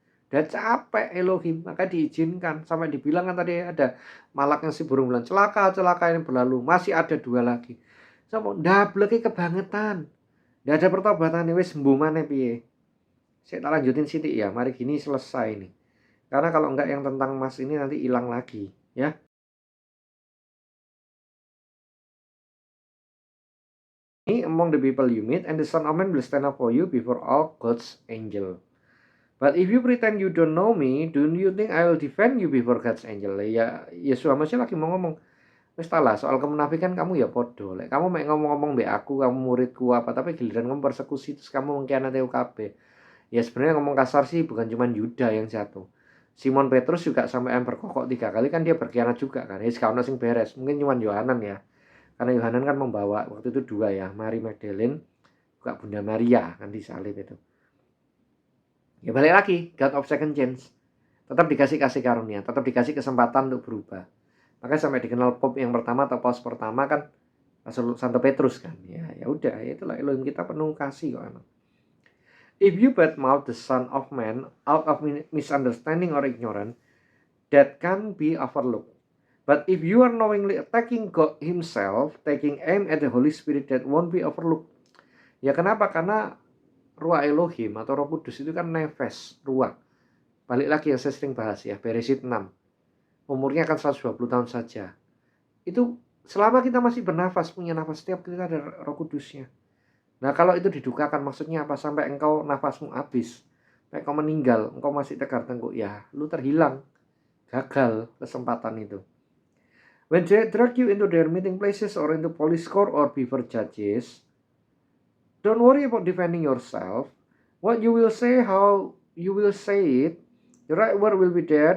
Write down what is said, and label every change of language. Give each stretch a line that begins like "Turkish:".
Indonesian: Udah capek Elohim, maka diizinkan. Sampai dibilang kan tadi ada malaknya si burung bilang, celaka ini berlalu, masih ada 2 lagi.
Javanese: Sama ndableke kebangetan. Ndak ada pertobatan wis sembuh maneh piye.
Indonesian: Saya tak lanjutin sithik ya, mari gini selesai nih. Karena kalau enggak yang tentang Mas ini nanti hilang lagi, ya.
English: Among the people you meet, and the Son of Man will stand up for you before all God's angel. But if you pretend you don't know me, do you think I will defend you before God's angel?
Indonesian: Ya Yesus Hamazah lagi mau ngomong,
Javanese: wis lah
Indonesian: soal kemunafikan kamu ya
Javanese: podo. Lek kamu mek ngomong-ngomong mbek aku, kamu muridku apa, tapi giliran kamu persekusi terus kamu mengkhianati kabeh.
Indonesian: Ya sebenarnya ngomong kasar sih bukan cuma Yuda yang jatuh. Simon Petrus juga sampai berkokok 3 kali kan dia berkhianat juga kan. Ya sekarang
Javanese: sing beres.
Indonesian: Mungkin cuma Yohanan ya. Karena Yohanan kan membawa waktu itu 2 ya, Mary Magdalene, juga Bunda Maria kan disalib itu. Ya balik lagi,
English: God of second chance.
Indonesian: Tetap dikasih kasih karunia, tetap dikasih kesempatan untuk berubah. Makanya sampai dikenal Pope yang pertama atau Paus pertama kan Santo Petrus kan. Ya udah, itulah Elohim kita penuh kasih kok emang.
English: If you badmouth the Son of Man out of misunderstanding or ignorance, that can be overlooked. But if you are knowingly attacking God Himself, taking aim at the Holy Spirit, that won't be overlooked.
Indonesian: Ya kenapa? Karena Ruah Elohim atau Roh Kudus itu kan nefes, ruah. Balik lagi yang saya sering bahas ya, Beresit 6. Umurnya kan 120 tahun saja. Itu selama kita masih bernafas, punya nafas, setiap kita ada Roh Kudusnya. Nah kalau itu didukakan maksudnya apa? Sampai engkau nafasmu habis, sampai engkau meninggal, engkau masih tegar tengkuk, ya lu terhilang, gagal kesempatan itu.
English: When they drag you into their meeting places or into police court or before judges, don't worry about defending yourself. What you will say, how you will say it, the right word will be there.